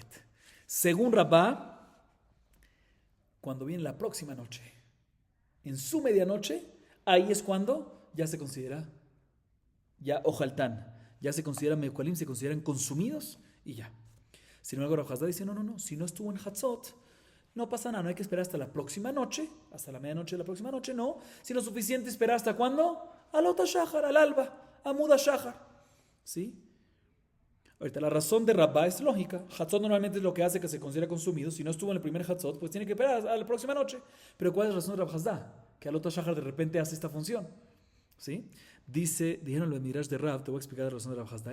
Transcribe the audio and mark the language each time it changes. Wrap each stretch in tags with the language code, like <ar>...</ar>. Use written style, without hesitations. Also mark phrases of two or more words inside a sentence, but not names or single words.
<es>Según Rabá, cuando viene la próxima noche, en su medianoche, ahí es cuando ya se considera ya ojaltán, ya se considera meukalim, se consideran consumidos y ya. Sin embargo, Rav Chazda dice, no, si no estuvo en Hatzot, no pasa nada, no hay que esperar hasta la próxima noche, hasta la medianoche de la próxima noche, no, sino suficiente esperar hasta ¿cuándo?</es> <he>עלות השחר,</he> <es>al alba,</es> <he>עמוד השחר,</he> <es>¿sí? Ahorita la razón de Rabba es lógica. Hatzot normalmente es lo que hace que se considere consumido. Si no estuvo en el primer Hatzot, pues tiene que esperar a la próxima noche. Pero ¿cuál es la razón de Rav Chazda? Que</es> <he>עלות השחר</he> <es>de repente hace esta función, ¿sí? Dijeron los Midrash de Rav, te voy a explicar la razón de Rav Chazda.</es>